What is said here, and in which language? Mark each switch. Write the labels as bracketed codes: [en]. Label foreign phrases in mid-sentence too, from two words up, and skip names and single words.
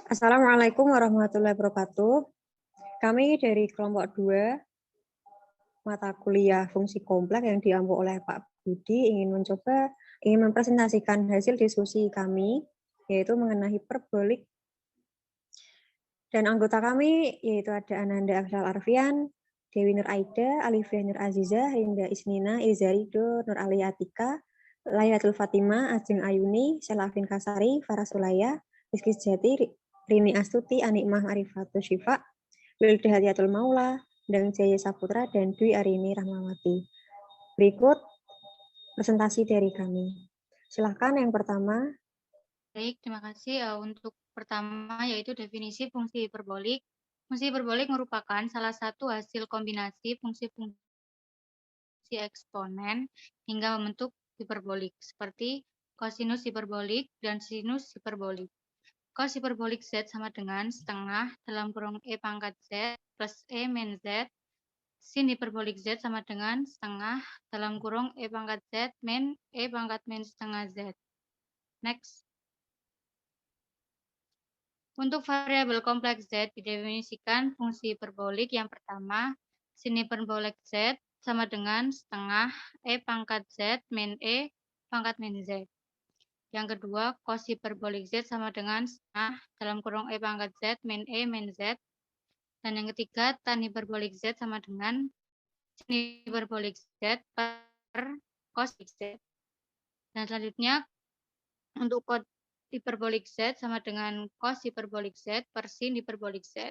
[id] Assalamualaikum warahmatullahi wabarakatuh. Kami dari kelompok 2 mata kuliah fungsi kompleks yang diampu oleh Pak Budi ingin mempresentasikan hasil diskusi kami, yaitu mengenai hiperbolik. Dan anggota kami yaitu ada Ananda Afzal Arfian, Dewi Nur Aida, Alifia Nur Aziza, Hinda Isnina, Izarido, Nur Ali Atika, Lailatul Fatimah, Ajeng Ayuni, Selafin Kasari, Faras Ulaya, Rizky Sejati, Rini Astuti, Anikmah Arifatul Syifa, Wilda Hadiatul Maula, Dang Jaya Saputra, dan Dwi Arini Rahmawati. Berikut presentasi dari kami. Silahkan yang pertama. Baik, terima kasih. Untuk pertama yaitu definisi fungsi hiperbolik. Fungsi hiperbolik merupakan salah satu hasil kombinasi fungsi eksponen hingga membentuk hiperbolik, seperti kosinus hiperbolik dan sinus hiperbolik. Cos hiperbolik Z sama dengan setengah dalam kurung E pangkat Z plus E min Z. Sin hiperbolik Z sama dengan setengah dalam kurung E pangkat Z min E pangkat min setengah Z. Next. Untuk variabel kompleks Z didefinisikan fungsi hiperbolik yang pertama, sin hiperbolik Z sama dengan setengah E pangkat Z min E pangkat min Z. Yang kedua, cos hiperbolik Z sama dengan setengah dalam kurung E pangkat Z min E min Z. Dan yang ketiga, tan hiperbolik Z sama dengan sin hiperbolik Z per cos Z. Dan selanjutnya, untuk hiperbolik Z sama dengan cos hiperbolik Z per sin hiperbolik Z.